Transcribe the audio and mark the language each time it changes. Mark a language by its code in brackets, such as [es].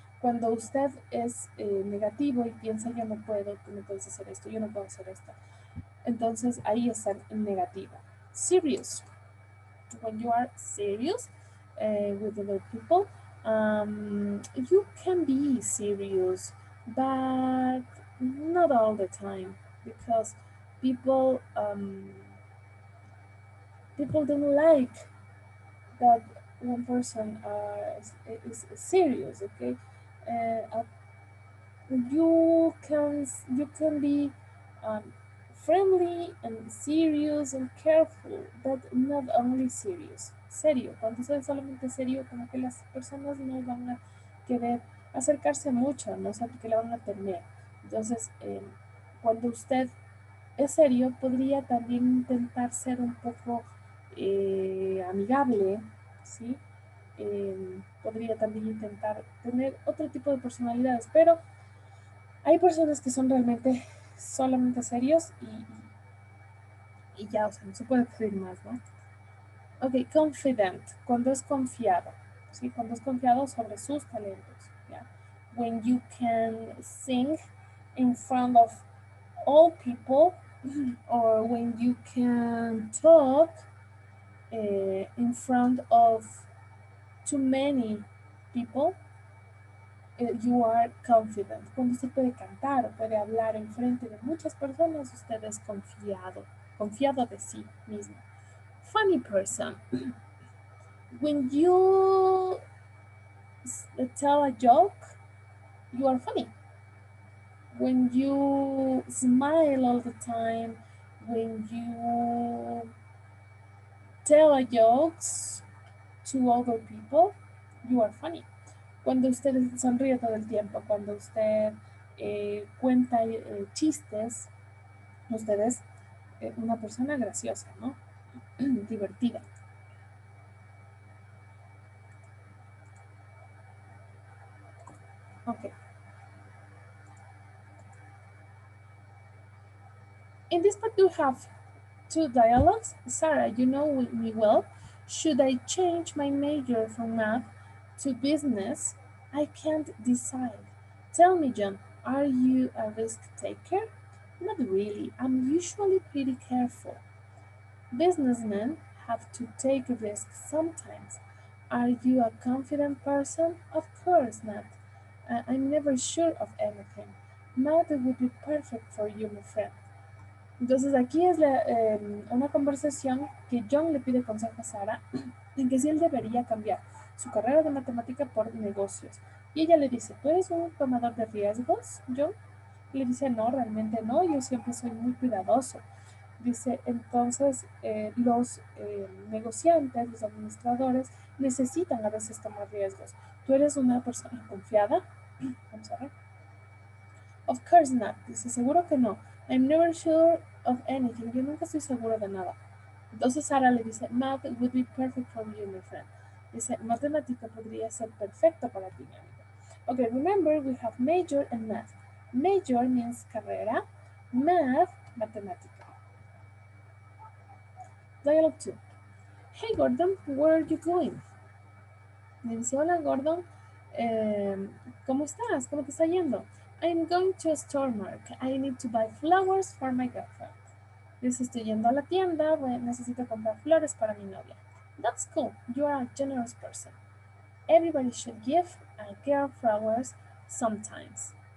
[es] Cuando usted es negativo y piensa yo no puedo, tú no puedes hacer esto, yo no puedo hacer esto, entonces ahí está en negativo. [en] Serious. When you are serious with other people, you can be serious, but not all the time because people people don't like that one person is serious. Okay, you can be um, friendly and serious and careful, but not only serious. [es] Serio, cuando usted es solamente serio, como que las personas no van a querer acercarse mucho, no sé, porque le van a temer. Entonces, cuando usted es serio, podría también intentar ser un poco amigable, ¿sí? Podría también intentar tener otro tipo de personalidades, pero hay personas que son realmente solamente serios y ya, o sea, no se puede pedir más, ¿no? Ok, confident, cuando es confiado, ¿sí? Cuando es confiado sobre sus talentos, ¿ya? [en] When you can sing in front of all people or when you can talk in front of too many people, you are confident. [es] Cuando usted puede cantar o puede hablar en frente de muchas personas, usted es confiado, confiado de sí mismo. [en] Funny person. When you tell a joke, you are funny. When you smile all the time, when you tell a jokes to other people, you are funny. [es] Cuando usted sonríe todo el tiempo, cuando usted cuenta chistes, usted es una persona graciosa, ¿no? Divertida. [en] Okay. In this part, we have two dialogues. Sarah, you know me well. Should I change my major from math to business? I can't decide. Tell me, John, are you a risk taker? Not really. I'm usually pretty careful. Businessmen have to take risks sometimes. Are you a confident person? Of course not. I'm never sure of anything. Math would be perfect for you, my friend. [es] Entonces aquí es una conversación que John le pide consejo a Sara en que si él debería cambiar su carrera de matemática por negocios. Y ella le dice, ¿tú eres un tomador de riesgos, John? Y le dice, no, realmente no, yo siempre soy muy cuidadoso. Dice, entonces los negociantes, los administradores necesitan a veces tomar riesgos. ¿Tú eres una persona confiada? Vamos a ver. [en] Of course not. [es] Dice, seguro que no. [en] I'm never sure of anything. [es] Yo nunca estoy seguro de nada. Entonces Sara le dice, [en] math would be perfect for you, my friend. [es] Dice, matemática podría ser perfecto para ti, mi amigo. [en] Okay, remember we have major and math. Major means carrera. Math, matemática. Dialogue 2. Hey Gordon, where are you going? [es] Le dice, hola Gordon, ¿cómo estás? ¿Cómo te está yendo? [en] I'm going to a store, Mark. I need to buy flowers for my girlfriend. [es] Dice, estoy yendo a la tienda, necesito comprar flores para mi novia. [en] That's cool. You are a generous person. Everybody should give a girl flowers sometimes.